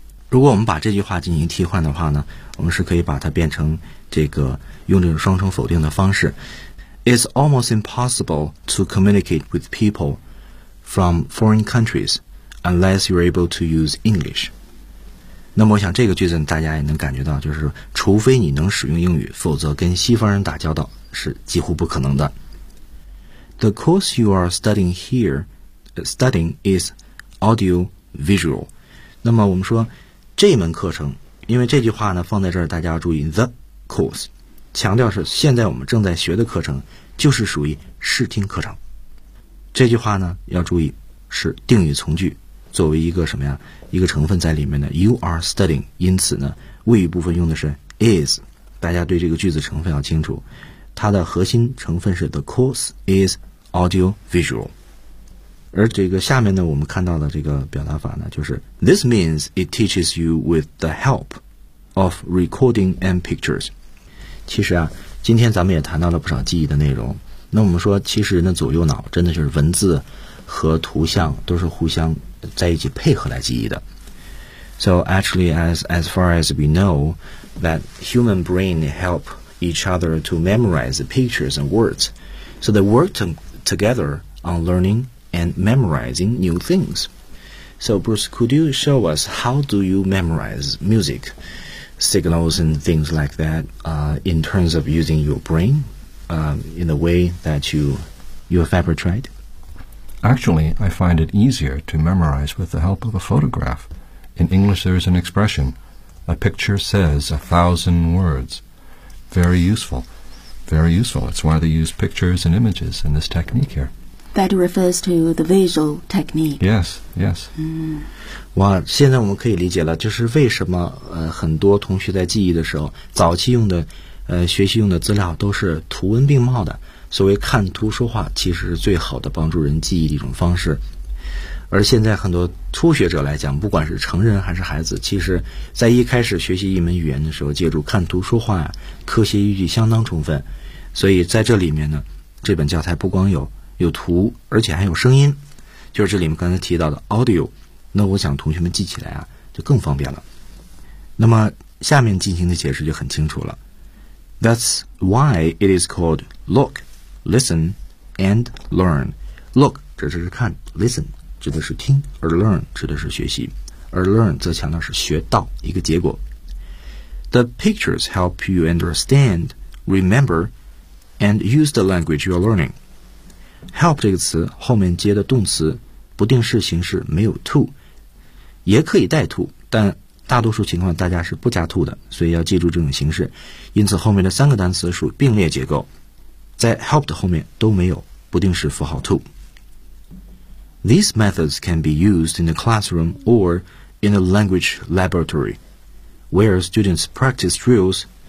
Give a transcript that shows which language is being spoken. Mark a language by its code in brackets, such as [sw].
[zh] 如果我们把这句话进行替换的话呢，我们是可以把它变成这个用这种双重否定的方式 ： [en] It's almost impossible to communicate with people from foreign countries unless you're able to use English。 [zh] 那么我想这个句子大家也能感觉到，就是除非你能使用英语，否则跟西方人打交道是几乎不可能的。 [en] The course you are studying here, studying is audio visual。 [zh] 那么我们说这门课程，因为这句话呢放在这儿，大家要注意 the course， 强调是现在我们正在学的课程，就是属于视听课程。这句话呢要注意是定语从句。作为一个什么呀，一个成分在里面的 [en] you are studying， [zh] 因此呢谓语部分用的是 is， 大家对这个句子成分要清楚，它的核心成分是 [en] the course is audio visual。 [zh] 而这个下面呢我们看到的这个表达法呢，就是 [en] this means it teaches you with the help of recording and pictures。 [zh] 其实啊，今天咱们也谈到了不少记忆的内容，那我们说其实人的左右脑真的就是文字和图像都是互相在一起配合来记忆的。 [en] So actually as far as we know that human brain help each other to memorize the pictures and words. So they work together on learning and memorizing new things. So Bruce, could you show us how do you memorize music signals and things like that, in terms of using your brain, in the way that you have ever tried? Actually, I find it easier to memorize with the help of a photograph. In English, there is an expression, a picture says 1,000 words. Very useful. Very useful. That's why they use pictures and images in this technique here. That refers to the visual technique. Yes, yes. [zh] 哇，现在我们可以理解了，就是为什么很多同学在记忆的时候，早期用的学习用的资料都是图文并茂的。所谓看图说话，其实是最好的帮助人记忆的一种方式。而现在很多初学者来讲，不管是成人还是孩子，其实在一开始学习一门语言的时候，借助看图说话呀，科学依据相当充分。所以在这里面呢，这本教材不光有图，而且还有声音，就是这里面刚才提到的 audio。那我想同学们记起来啊就更方便了。那么下面进行的解释就很清楚了， [en] That's why it is called look, listen, and learn. [zh] Look 指的是看， listen 指的是听，而 learn 指的是学习，而 learn 则强调是学到一个结果。 [en] The pictures help you understand, remember, and use the language you are learning. [zh] Help 这个词后面接的动词不定式形式没有 to， 也可以带 to， 但大多数情况大家是不加 to 的，所以要记住这种形式。因此后面的三个单词属并列结构，在 help 的后面都没有不定式符号 to。 [en] These methods can be used in the classroom or in a language laboratory where students practice drills。